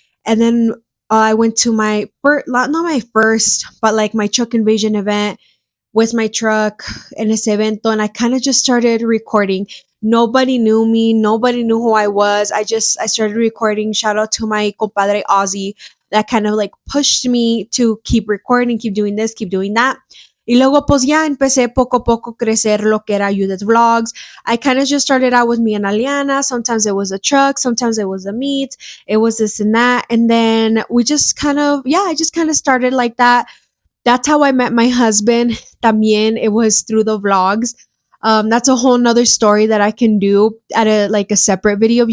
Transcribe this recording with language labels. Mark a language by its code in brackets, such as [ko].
[en] And then I went to my first, not my first, but like my truck invasion event with my truck [es] en ese evento. [en] And I kind of just started recording Nobody knew me. Nobody knew who I was. I started recording. Shout out to my compadre Ozzy that kind of like pushed me to keep recording, keep doing this, keep doing that. [es] Y luego, pues ya empecé poco a poco crecer lo que era Judith Vlogs. [en] I kind of just started out with me and Aliana. Sometimes it was a truck, sometimes it was the meat, it was this and that. And then we just kind of, yeah, I just kind of started like that. That's how I met my husband. [es] También [en] it was through the vlogs. That's a whole nother story that I can do at a separate video.